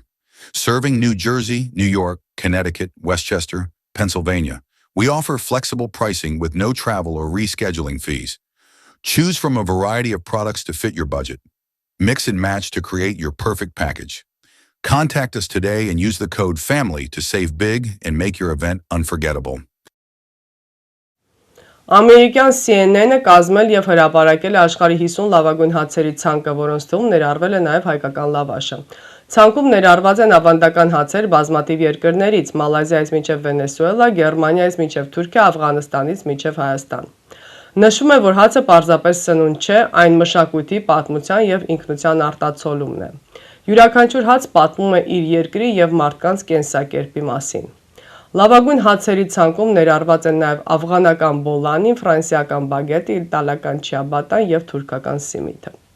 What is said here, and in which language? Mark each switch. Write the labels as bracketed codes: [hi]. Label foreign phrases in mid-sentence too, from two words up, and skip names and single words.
[en] Serving New Jersey, New York, Connecticut, Westchester, Pennsylvania, we offer flexible pricing with no travel or rescheduling fees. Choose from a variety of products to fit your budget. Mix and match to create your perfect package. Contact us today and use the code FAMILY to save big and make your event unforgettable. [hy] Ամերիկյան CNN-ը կազմել եւ հրապարակել է աշխարհի 50 լավագույն հացերի ցանկը, որոնց թվում ներառվել է նաեւ հայկական լավաշը։ Ցանկում ներառված են ավանդական հացեր բազմաթիվ երկրներից՝ Մալազիայից մինչև Վենեսուելա, Գերմանիայից մինչև Թուրքիա, Աֆղանստանից մինչև Հայաստան։ Նշվում է, որ հացը պարզապես սնունդ չէ, այն մշակույթի, պատմության եւ ինքնության արտացոլումն է։ Յուրաքանչյուր հաց պատմում է իր երկրի եւ մարդկանց կենսակերպի մասին։ Լավագույն հացերի ցանկում ներառված են նաեւ աֆղանական բոլանին, ֆրանսիական բագետը, իտալական չիաբատան եւ թուրքական սիմիթը։